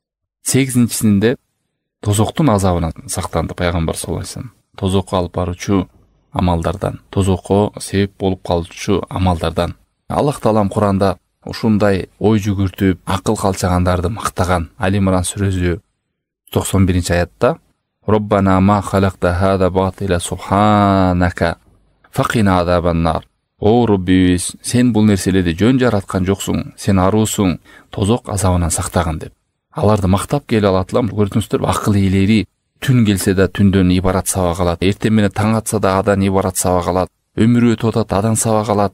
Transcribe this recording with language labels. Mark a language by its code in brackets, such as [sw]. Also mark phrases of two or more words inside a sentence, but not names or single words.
[ky] 8-чисинде тозоктун азабынан сактанды пайгамбар [ar] صلى الله عليه وسلم. [ky] Тозокко алып баруучу амалдардан, тозокко себеп болуп калуучу амалдардан. Аллах таалам Куранда ушундай ой жүгүртүп, акыл калчагандарды мактаган. Али-Имран сүрөсү 91-аятта: [ar] "ربنا ما خلقت هذا باطلا سبحانك فقنا عذاب النار". [ky] О Роббибиз, сен бул нерселерди жөн жараткан жоксуң, сен аруусуң, тозок азабынан сактаган деп. Аларды мактап келе алатылам. Көрдүңүздөр, акыл ээлери түн келсе да түндөн ибарат сабак алат. Эртең менен таң атса да адан ибарат сабак алат. Өмүрү өтүп атат, адан сабак алат.